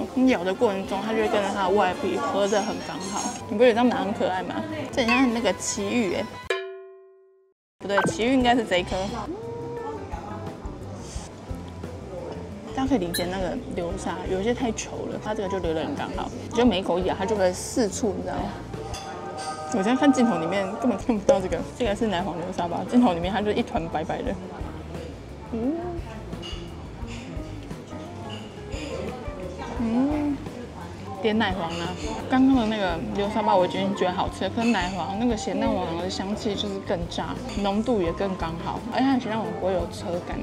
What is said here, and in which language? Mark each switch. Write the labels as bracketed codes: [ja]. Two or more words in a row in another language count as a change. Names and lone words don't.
[zh] 你咬的過程中，它就會跟着它的外皮合得很剛好。你不覺得這樣拿很可愛嗎？這很像那個奇遇哎，不對，奇遇應該是這一顆。大家可以理解那個流沙，有些太稠了，它這個就流得很剛好。就每一口咬，它就會四處，你知道嗎？我現在看鏡頭裡面根本看不到這個，這個是奶黃流沙吧？鏡頭裡面它就一團白白的。點奶黃啊！剛剛的那個流沙包我已經覺得好吃了，可是奶黃那個鹹蛋黃的香氣就是更炸，濃度也更剛好，而且它的鹹蛋黃不會有車感。